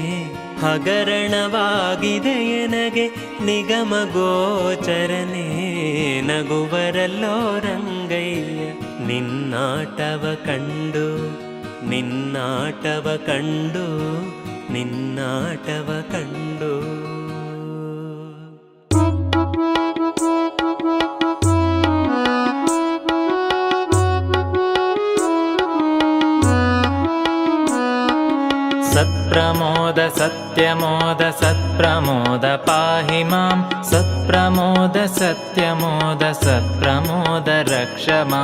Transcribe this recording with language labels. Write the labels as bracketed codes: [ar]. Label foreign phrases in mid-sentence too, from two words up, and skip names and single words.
[kn] ಹಗರಣವಾಗಿದೆ ಎನಗೆ ನಿಗಮ ಗೋಚರನೆ. ನಗುವರಲ್ಲೋ ರಂಗಯ್ಯ ನಿನ್ನಾಟವ ಕಂಡು, ನಿನ್ನಾಟವ ಕಂಡು, ನಿನ್ನಾಟವ ಕಂಡು. [sa] सत्प्रमोद सत्यमोद सत्प्रमोद पाहि मां, सत्प्रमोद सत्यमोद सत्प्रमोद रक्ष मां.